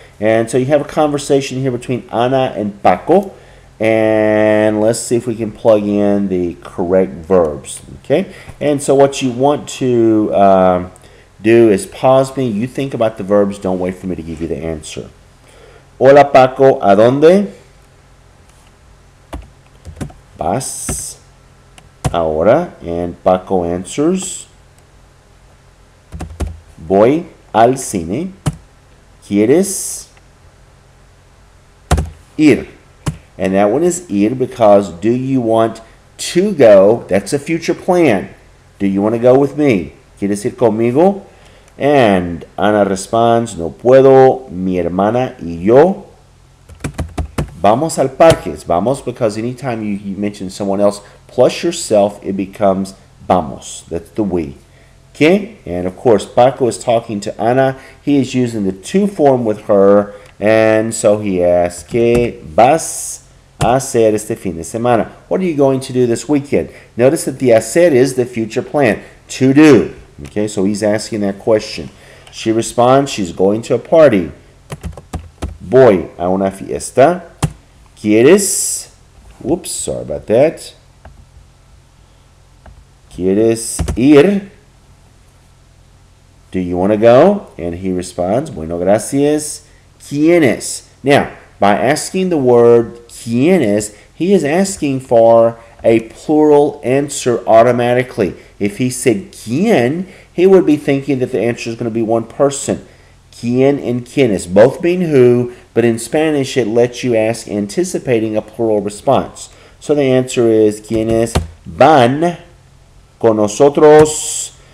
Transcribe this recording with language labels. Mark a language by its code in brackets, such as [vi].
[en] And so you have a conversation here between Ana and Paco. And let's see if we can plug in the correct verbs. Okay? And so what you want to do is pause me. You think about the verbs. Don't wait for me to give you the answer. [es] Hola Paco, ¿a dónde vas ahora? [en] And Paco answers, [es] voy al cine. ¿Quieres ir? [en] And that one is ir because do you want to go? That's a future plan. Do you want to go with me? [es] ¿Quieres ir conmigo? [en] And Ana responds, [es] no puedo, mi hermana y yo. Vamos al parque. [en] It's vamos because anytime you mention someone else plus yourself, it becomes vamos. That's the we. Okay? And of course, Paco is talking to Ana. He is using the to form with her. And so he asks, [es] ¿Qué vas a hacer este fin de semana? [en] What are you going to do this weekend? Notice that the hacer is the future plan. To do. Okay, so he's asking that question. She responds, she's going to a party. [es] Voy a una fiesta. ¿Quieres? [en] Whoops, sorry about that. [es] ¿Quieres ir? [en] Do you want to go? And he responds, [es] bueno, gracias. ¿Quiénes? [en] Now, by asking the word ¿quiénes, he is asking for a plural answer automatically. If he said quién, he would be thinking that the answer is going to be one person. Quién and quiénes, both mean who, but in Spanish it lets you ask anticipating a plural response. So the answer is [es] ¿Quiénes van con nosotros?